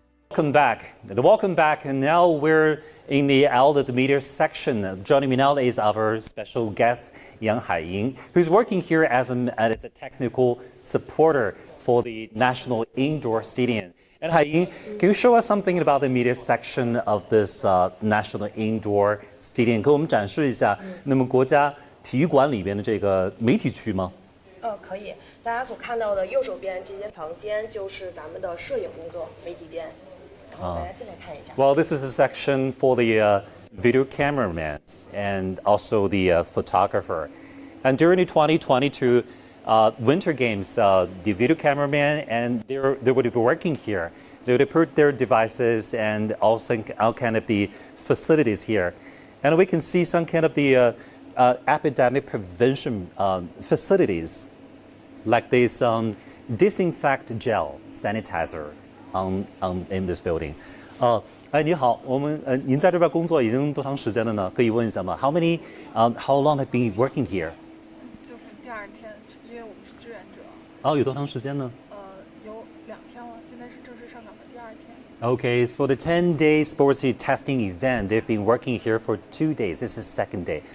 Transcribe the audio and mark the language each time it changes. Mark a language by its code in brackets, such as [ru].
[en] welcome back. Welcome back, and now we're in the out of the media section. Joining me now is our special guest, Yang Haiying, who's working here as a technical supporter for the National Indoor Stadium. And Haiying, can you show us something about the media section of this National Indoor Stadium? [zh] 给我们展示一下，那么国家体育馆里边的这个媒体区吗？可以。大家所看到的右手边这间房间就是咱们的摄影工作媒体间。然后大家进来看一下。 [en] Well, this is a section for the video cameraman and also the photographer. And during the 2022 Winter Games, the video cameraman and they would be working here. They would put their devices and also all kind of the facilities here. And we can see some kind of the epidemic prevention facilities, like this disinfect gel sanitizer in this building. [zh] 你好，您在这边工作已经多长时间了呢？可以问一下吗？ [en] How long have you been working here? [zh] 就是第二天，因为我们是志愿者。有多长时间呢？有2天了，今天是正式上岗的第2天。 [en] Okay, so for the 10-day sports testing event, they've been working here for 2 days. This is the 2nd day.